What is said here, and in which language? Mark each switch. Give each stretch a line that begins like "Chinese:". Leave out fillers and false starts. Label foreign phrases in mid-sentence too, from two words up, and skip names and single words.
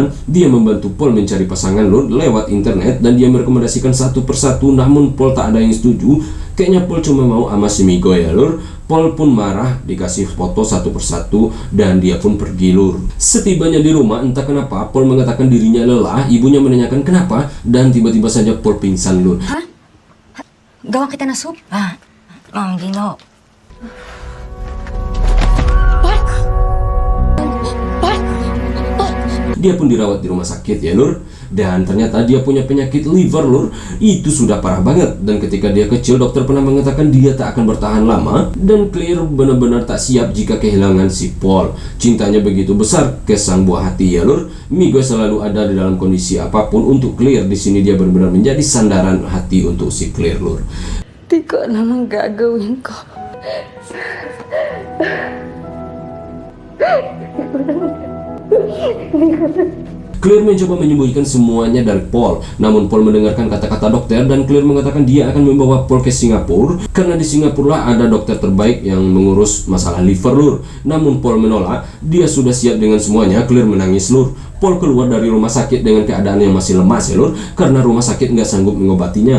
Indonesian: Dia membantu Paul mencari pasangan lur. lewat internet dan dia merekomendasikan satu persatu, namun Paul tak ada yang setuju. Kayaknya Paul cuma mau sama si Migoy ya lur. Paul pun marah, dikasih foto satu persatu dan dia pun pergi lur. Setibanya di rumah, entah kenapa Paul mengatakan dirinya lelah. Ibunya menanyakan kenapa dan tiba-tiba saja Paul pingsan lur.
Filipino: Gawa kita na soup. Ma'am Gino.
Indonesian: Dia pun dirawat di rumah sakit ya lur. Dan ternyata dia punya penyakit liver lur. Itu sudah parah banget. Dan ketika dia kecil, dokter pernah mengatakan dia tak akan bertahan lama. Dan Claire benar-benar tak siap jika kehilangan si Paul. Cintanya begitu besar ke sang buah hati ya lur. Migoy selalu ada di dalam kondisi apapun untuk Claire. Di sini dia benar-benar menjadi sandaran hati untuk si Claire lur.
Filipino: Di ko alam ang gagawin ko.
Indonesian: Claire mencoba menyembunyikan semuanya dari Paul. Namun Paul mendengarkan kata-kata dokter dan Claire mengatakan dia akan membawa Paul ke Singapura karena di Singapura lah ada dokter terbaik yang mengurus masalah liver lur. Namun Paul menolak. Dia sudah siap dengan semuanya. Claire menangis lur. Paul keluar dari rumah sakit dengan keadaan yang masih lemas ya lur, karena rumah sakit nggak sanggup mengobatinya.